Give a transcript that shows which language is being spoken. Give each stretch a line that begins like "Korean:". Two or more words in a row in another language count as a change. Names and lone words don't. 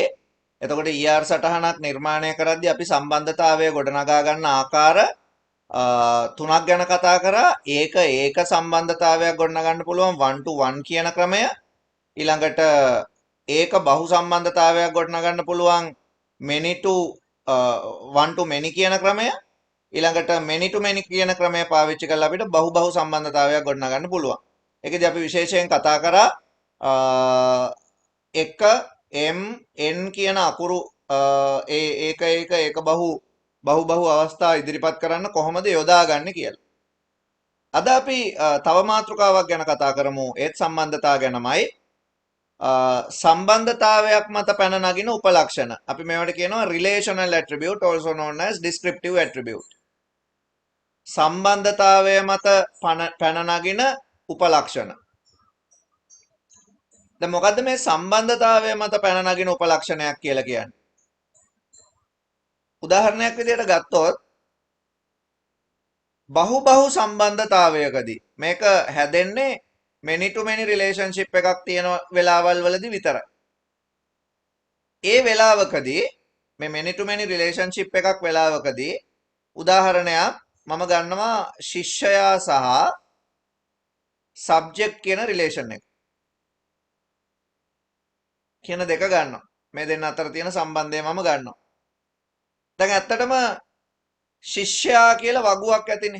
Sinhala: එතකොට ER සටහනක් නිර්මාණය කරද්දී අපි සම්බන්ධතාවය ගොඩනගා ගන්න ආකාර තුනක් ගැන කතා කරා. ඒක සම්බන්ධතාවයක් ගොඩනගන්න පුළුවන්
English: 1 to 1
Sinhala: කියන ක්‍රමය. ඊළඟට ඒක බහු සම්බන්ධතාවයක් ගොඩනගන්න පුළුවන්
English: many to 1 to many
Sinhala: කියන ක්‍රමය. ඊළඟට
English: many to many
Sinhala: කියන ක්‍රමය පාවිච්චි කරලා අපිට බහු සම්බන්ධතාවයක් ගොඩනගන්න පුළුවන්. ඒකදී අපි විශේෂයෙන් කතා කරා එක m n කියන අකුරු ඒක බහු අවස්ථා ඉදිරිපත් කරන්න කොහොමද යොදාගන්නේ කියලා. අද අපි තව මාතෘකාවක් ගැන කතා කරමු. ඒත් සම්බන්ධතාව ගැනමයි. සම්බන්ධතාවයක් මත පැන නගින උපලක්ෂණ. අපි මේවට කියනවා
English: relational attribute, also known as descriptive attribute.
Sinhala: සම්බන්ධතාවය මත පැන නගින උපලක්ෂණ. දැන් මොකද්ද මේ සම්බන්ධතාවය මත පැන නගින උපලක්ෂණයක් කියලා කියන්නේ? උදාහරණයක් විදිහට ගත්තොත් බහු සම්බන්ධතාවයකදී මේක හැදෙන්නේ
English: many to many relationship
Sinhala: එකක් තියෙන වෙලාවල් වලදී විතරයි. ඒ වෙලාවකදී මේ
English: many to many relationship
Sinhala: එකක් වෙලාවකදී උදාහරණයක් මම ගන්නවා ශිෂ්‍යයා සහ subject කියන relation එක. කියන දෙක ගන්නවා. මේ දෙන්න අතර තියෙන සම්බන්ධය මම ගන්නවා. දැන් ඇත්තටම ශිෂ්‍යයා කියලා වගුවක් ඇතිනේ.